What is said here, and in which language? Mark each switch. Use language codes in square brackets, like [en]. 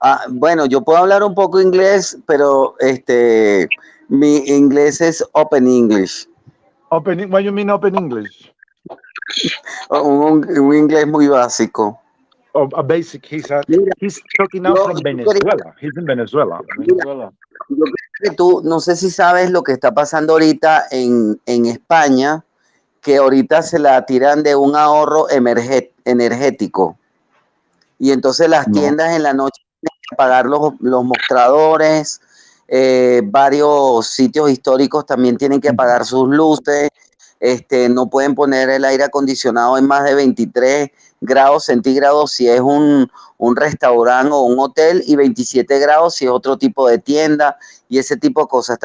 [es] Bueno, yo puedo hablar un poco inglés, pero mi inglés es Open English. [en] What do you mean open English? [es] Un inglés muy básico. [en] Oh, a basic, he's talking now from Venezuela. He's in Venezuela. [es] Yo creo que tú, no sé si sabes lo que está pasando ahorita en España, que ahorita se la tiran de un ahorro energético. Y entonces las tiendas en la noche tienen que apagar los mostradores, varios sitios históricos también tienen que apagar sus luces, no pueden poner el aire acondicionado en más de 23 grados centígrados si es un restaurante o un hotel y 27 grados si es otro tipo de tienda y ese tipo de cosas.